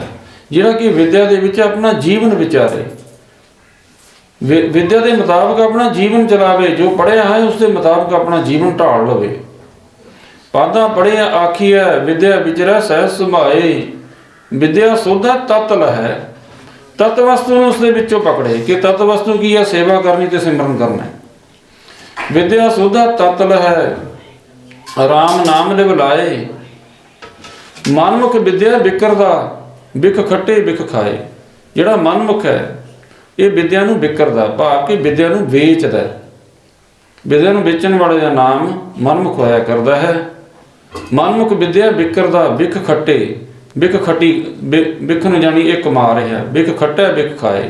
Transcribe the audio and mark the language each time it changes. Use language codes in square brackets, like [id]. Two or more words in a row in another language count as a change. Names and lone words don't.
[pa] ਜਿਹੜਾ ਕਿ ਵਿਦਿਆ ਦੇ ਵਿੱਚ ਆਪਣਾ ਜੀਵਨ ਵਿਚਾਰੇ, ਵਿਦਿਆ ਦੇ ਮੁਤਾਬਕ ਆਪਣਾ ਜੀਵਨ ਚਲਾਵੇ, ਜੋ ਪੜਿਆ ਹੈ ਉਸ ਦੇ ਮੁਤਾਬਕ ਆਪਣਾ ਜੀਵਨ ਢਾਲ ਲਵੇ। ਪਾਦਾ ਪੜਿਆ ਆਖੀਐ, ਵਿਦਿਆ ਵਿਚਰੈ ਸਹਿਜ ਸੁਭਾਈ। ਵਿਦਿਆ ਸੋਧਾ ਤਤ ਲਹੈ, ਤਤ ਵਸਤੂ ਨੂੰ ਉਸਦੇ ਵਿੱਚੋਂ ਪਕੜੇ ਕਿ ਤਤ ਵਸਤੂ ਕੀ ਹੈ? ਸੇਵਾ ਕਰਨੀ ਤੇ ਸਿਮਰਨ ਕਰਨਾ। ਵਿਦਿਆ ਸੁਧਾ ਤਤਲ ਹੈ, ਰਾਮ ਨਾਮ ਲਿਵ ਲਾਏ। ਮਨਮੁਖ ਵਿਦਿਆ ਵਿਕਰਦਾ, ਬਿਖ ਖੱਟੇ ਬਿਖ ਖਾਏ। ਜਿਹੜਾ ਮਨਮੁਖ ਹੈ ਇਹ ਵਿਦਿਆ ਨੂੰ ਵਿਕਰਦਾ, ਭਾਵ ਕਿ ਵਿਦਿਆ ਨੂੰ ਵੇਚਦਾ। ਵਿਦਿਆ ਨੂੰ ਵੇਚਣ ਵਾਲੇ ਦਾ ਨਾਮ ਮਨਮੁਖ ਹੋਇਆ ਕਰਦਾ ਹੈ। ਮਨਮੁਖ ਵਿਦਿਆ ਵਿਕਰਦਾ, ਬਿਖ ਖੱਟੇ ਬਿਖ ਖੱਟੀ, ਬਿਖ ਨੂੰ ਜਾਣੀ ਇਹ ਕਮਾ ਰਿਹਾ, ਬਿਖ ਖੱਟਾ ਬਿਖ ਖਾਏ।